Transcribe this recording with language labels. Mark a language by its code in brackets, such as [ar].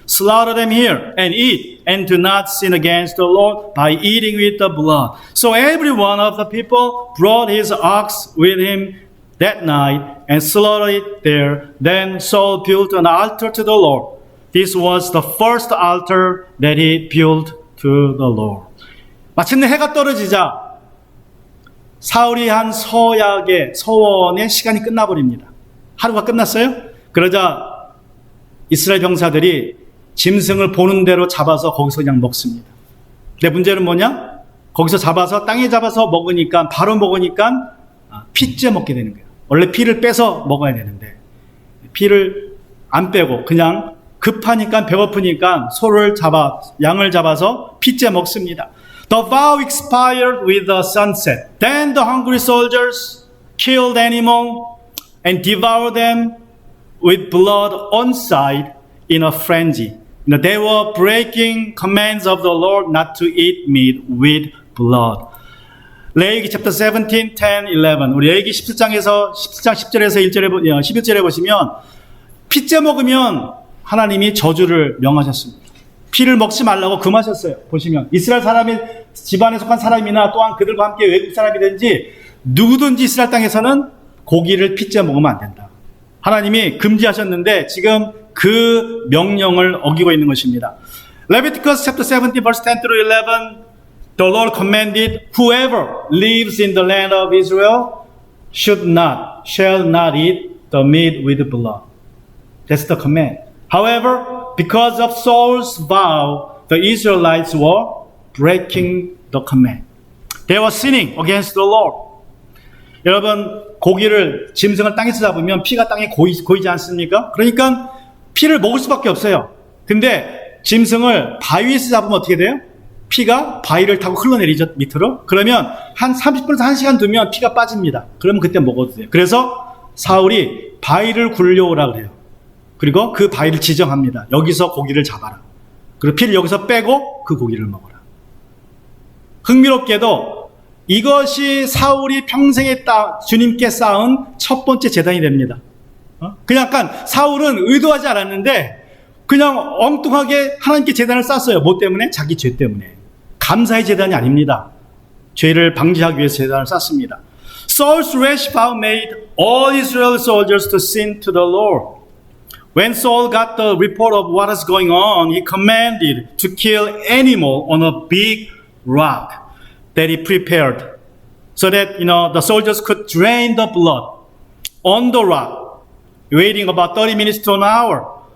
[en] Slaughter them here and eat, and do not sin against the Lord by eating with the blood. So every one of the people brought his ox with him that night and slaughtered it there. Then Saul built an altar to the Lord. This was the first altar that he built to the Lord. [ko] 마침내 해가 떨어지자 사울이 한 서원의 시간이 끝나버립니다. 하루가 끝났어요. 그러자 이스라엘 병사들이 짐승을 보는 대로 잡아서 거기서 그냥 먹습니다. 근데 문제는 뭐냐? 거기서 잡아서 땅에 잡아서 바로 먹으니까 피째 먹게 되는 거예요. 원래 피를 빼서 먹어야 되는데 피를 안 빼고 그냥 급하니까 배고프니까 양을 잡아서 피째 먹습니다. [en] The vow expired with the sunset. Then the hungry soldiers killed animal and devoured them with blood on sight in a frenzy. They were breaking commands of the Lord not to eat meat with blood. [ko] 레위기 chapter 17, 10, 11. 우리 레위기 17장 10절에서 11절에 보시면 피째 먹으면 하나님이 저주를 명하셨습니다. 피를 먹지 말라고 금하셨어요. 보시면 이스라엘 사람이 집안에 속한 사람이나 또한 그들과 함께 외국 사람이든지 누구든지 이스라엘 땅에서는 고기를 피째 먹으면 안 된다. 하나님이 금지하셨는데 지금 그 명령을 어기고 있는 것입니다. [en] Leviticus chapter 17 verse 10 through 11. The Lord commanded, whoever lives in the land of Israel shall not eat the meat with blood. That's the command. However, because of Saul's vow, the Israelites were breaking the command. They were sinning against the Lord. [ko] 여러분, 짐승을 땅에서 잡으면 피가 땅에 고이지 않습니까? 그러니까 피를 먹을 수밖에 없어요. 근데 짐승을 바위에서 잡으면 어떻게 돼요? 피가 바위를 타고 흘러내리죠, 밑으로. 그러면 한 30분에서 1시간 두면 피가 빠집니다. 그러면 그때 먹어도 돼요. 그래서 사울이 바위를 굴려오라 그래요. 그리고 그 바위를 지정합니다. 여기서 고기를 잡아라. 그리고 피를 여기서 빼고 그 고기를 먹어라. 흥미롭게도 이것이 사울이 평생에 주님께 쌓은 첫 번째 제단이 됩니다. 그냥 약간 사울은 의도하지 않았는데 그냥 엉뚱하게 하나님께 제단을 쌓았어요. 뭐 때문에? 자기 죄 때문에. 감사의 제단이 아닙니다. 죄를 방지하기 위해서 제단을 쌓습니다. [en] Saul's rash vow made all Israel soldiers to sin to the Lord. When Saul got the report of what is going on, he commanded to kill animal on a big rock that he prepared, so that the soldiers could drain the blood on the rock, waiting about 30 minutes to an hour.